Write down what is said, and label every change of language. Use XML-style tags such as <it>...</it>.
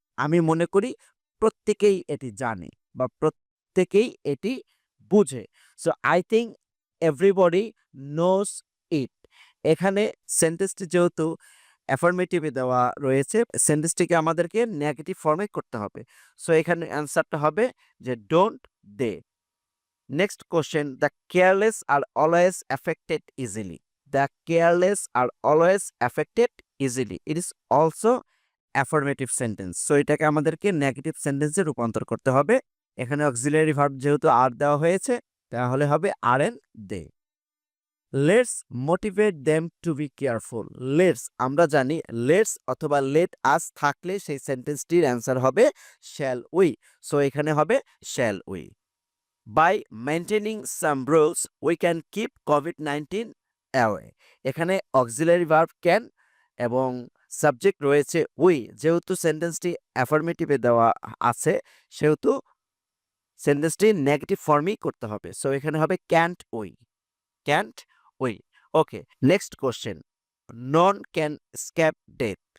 <bn>আমি মনে করি প্রত্যেকেই এটি জানে বা প্রত্যেকেই এটি বুঝে।</bn> <en>So I think everybody knows it.</en> <bn>এখানে সেন্টেন্সটি যেহেতু অ্যাফার্মেটিভে দেওয়া রয়েছে, সেন্টেন্সটিকে আমাদেরকে নেগেটিভ ফর্মে করতে হবে। সো এখানে অ্যান্সারটা হবে যে</bn> <en>Don't they. Next question, the careless are always affected easily. The careless are always affected easily. It is also affirmative sentence. So</en> <bn>এটাকে আমাদেরকে নেগেটিভ সেন্টেন্সে রূপান্তর করতে হবে। এখানে অক্সিলারি ভার্ব যেহেতু আর দেওয়া হয়েছে, তাহলে হবে</bn> <en>Aren't they. Let's motivate them to be careful.</en> <bn>Let's, আমরা জানি লেটস অথবা লেট আস থাকলে সেই সেন্টেন্সটির অ্যান্সার হবে</bn> <en>Shall we.</en> <bn>সো এখানে হবে shall we.</bn> <en>By maintaining some rules, we can keep COVID-19 away.</en> <bn>এখানে অক্সিলারি ভার্ব ক্যান এবং সাবজেক্ট রয়েছে উই। যেহেতু সেন্টেন্সটি অ্যাফার্মেটিভে দেওয়া আছে, সেহেতু সেন্টেন্সটি নেগেটিভ ফর্মেই করতে হবে।</bn> <en>so</en> <bn>এখানে হবে</bn> <en>Can't we, can't we. Okay, next question, none can escape death.</en>